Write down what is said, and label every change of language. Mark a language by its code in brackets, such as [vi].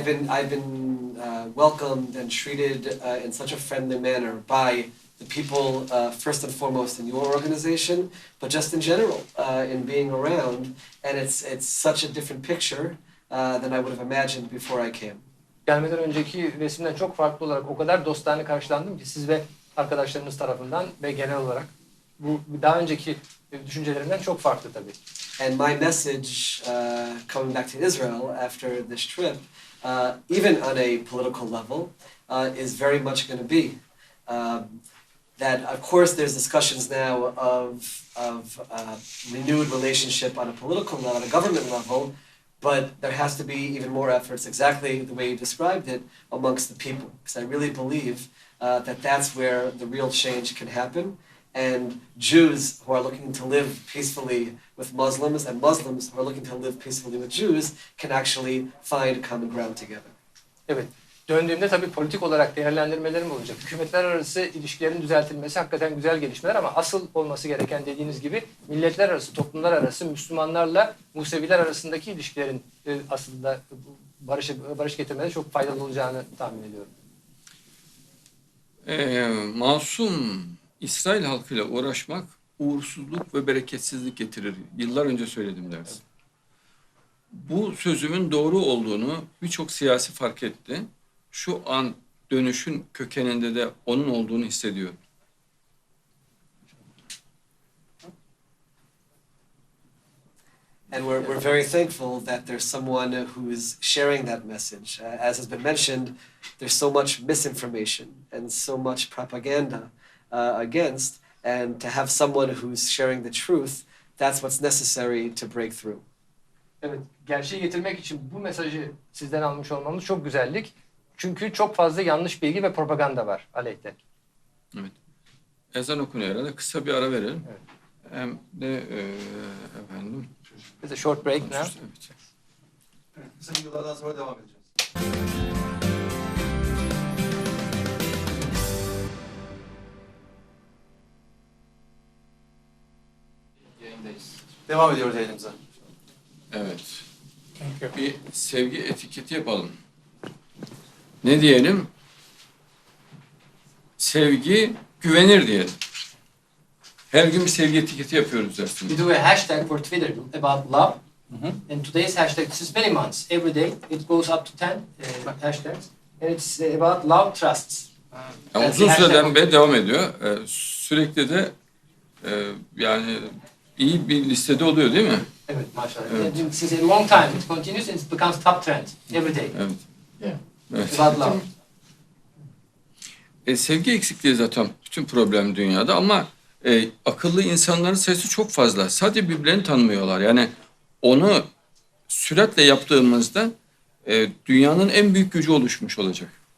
[en] I've been welcomed and treated in such a friendly manner by the people first and foremost in your organization, but just in general in being around, and it's such a different picture than I would have imagined before I came. [tr] Gelmeden önceki resimden çok farklı olarak o kadar dostane karşılandım ki siz ve arkadaşlarınız tarafından ve genel olarak bu daha önceki düşüncelerimden çok farklı tabii. [en] And my message coming back to Israel after this trip, even on a political level, is very much going to be that, of course, there's discussions now of renewed relationship on a political level, on a government level, but there has to be even more efforts, exactly the way you described it, amongst the people. Because I really believe that that's where the real change can happen. And Jews who are looking to live peacefully with Muslims and Muslims who are looking to live peacefully with Jews can actually find common ground together. [tr] Evet. Döndüğümde tabii politik olarak değerlendirmelerim olacak. Hükümetler arası ilişkilerin düzeltilmesi hakikaten güzel gelişmeler ama asıl olması gereken dediğiniz gibi milletler arası, toplumlar arası, Müslümanlarla Museviler arasındaki ilişkilerin aslında barış getirmede çok faydalı olacağını tahmin ediyorum. Masum İsrail halkıyla uğraşmak uğursuzluk ve bereketsizlik getirir. Yıllar önce söyledim dersin. Bu sözümün doğru olduğunu birçok siyasi fark etti. Şu an dönüşün kökeninde de onun olduğunu hissediyorum. [en] And we're very thankful that there's someone who is sharing that message. As has been mentioned, there's so much misinformation and so much propaganda against, and to have someone who's sharing the truth, that's what's necessary to break through. [tr] Evet, gerçeği getirmek için bu mesajı sizden almış olmamız çok güzellik. Çünkü çok fazla yanlış bilgi ve propaganda var aleyhte. Evet. Ezan okunuyor herhalde. Kısa bir ara verelim. Evet. Hem de efendim. [en] It's a short break now. [tr] Evet. Kısa bir yıllardan sonra devam edeceğiz. Devam ediyoruz yayınımıza. Evet. [en] Thank you. [tr] Bir sevgi etiketi yapalım. Ne diyelim? Sevgi güvenir diyelim. Her gün bir sevgi etiketi yapıyoruz aslında. [en] We do a hashtag for Twitter about love. And today's hashtag, this is many months. Every day it goes up to 10 hashtags. And it's about love trusts. [tr] Yani uzun süreden beri devam ediyor. Sürekli de yani iyi bir listede oluyor değil mi? Evet, maşallah. Evet. [en] Since a long time it continues and it becomes top trend every day. [tr] Evet. [en] Yeah. [tr] Evet. [en] About love. [tr] Sevgi eksikliği zaten bütün problem dünyada ama akıllı insanların sayısı çok fazla. Sadece birbirlerini tanımıyorlar. Yani onu süratle yaptığımızda dünyanın en büyük gücü oluşmuş olacak.